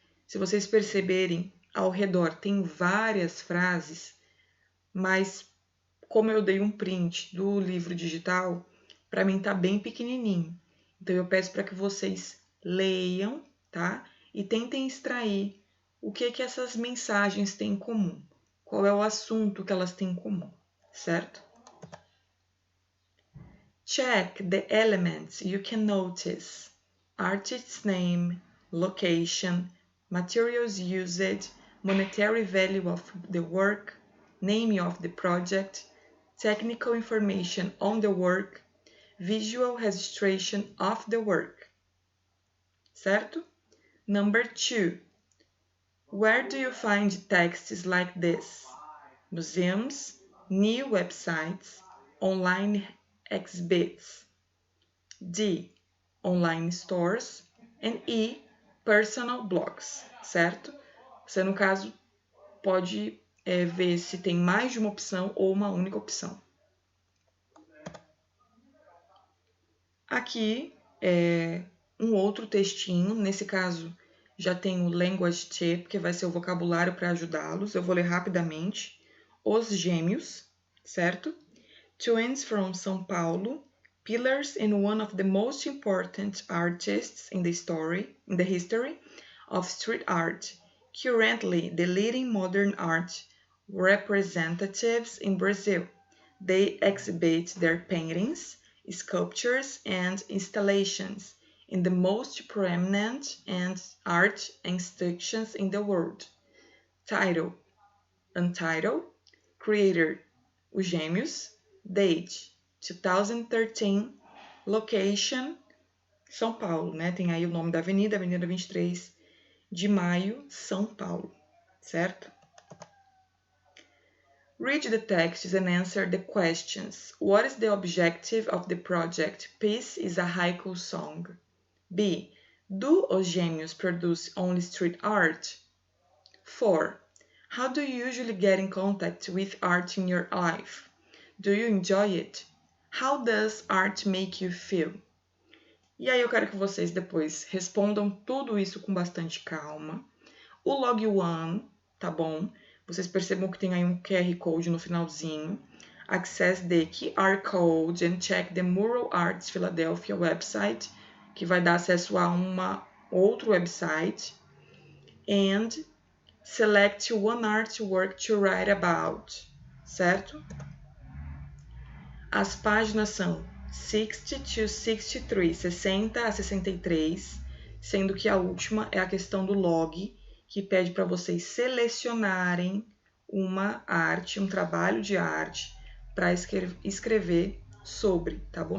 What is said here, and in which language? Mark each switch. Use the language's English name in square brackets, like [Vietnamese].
[Portuguese] Se vocês perceberem, ao redor tem várias frases, mas como eu dei um print do livro digital, para mim tá bem pequenininho. Então eu peço para que vocês leiam, tá? E tentem extrair o que essas mensagens têm em comum. Qual é o assunto que elas têm em comum, certo? [English] Check the elements you can notice. Artist's name, location, materials used, monetary value of the work, name of the project, technical information on the work, visual registration of the work. [Portuguese] Certo? [English] Number 2. Where do you find texts like this? Museums, new websites, online exhibits. D. Online stores. And E. Personal blogs. [Portuguese] Certo? Você, no caso, pode ver se tem mais de uma opção ou uma única opção. Aqui é um outro textinho, nesse caso já tem o Language Tip, que vai ser o vocabulário para ajudá-los. Eu vou ler rapidamente. Os Gêmeos, certo? [English] Twins from São Paulo, pillars and one of the most important artists in the history of street art, currently the leading modern art representatives in Brazil. They exhibit their paintings, sculptures, and installations in the most prominent art institutions in the world. Title, Untitled. Creator, Os Gêmeos. Date, 2013. Location, São Paulo, [Portuguese] né? Tem aí o nome da avenida, Avenida 23 de Maio, São Paulo, certo? [English] Read the texts and answer the questions. What is the objective of the project? Peace is a haiku song. B. Do Os Gêmeos produce only street art? 4. How do you usually get in contact with art in your life? Do you enjoy it? How does art make you feel? [Portuguese] E aí eu quero que vocês depois respondam tudo isso com bastante calma. O log 1, tá bom? Vocês percebam que tem aí um QR Code no finalzinho. [English] Access the QR Code and check the Mural Arts Philadelphia website, [Portuguese] que vai dar acesso a outro website. [English] And select one artwork to write about, [Portuguese] certo? As páginas são [English] 60 to 63, [Portuguese] 60 a 63, sendo que a última é a questão do log, que pede para vocês selecionarem uma arte, um trabalho de arte, para escrever sobre, tá bom?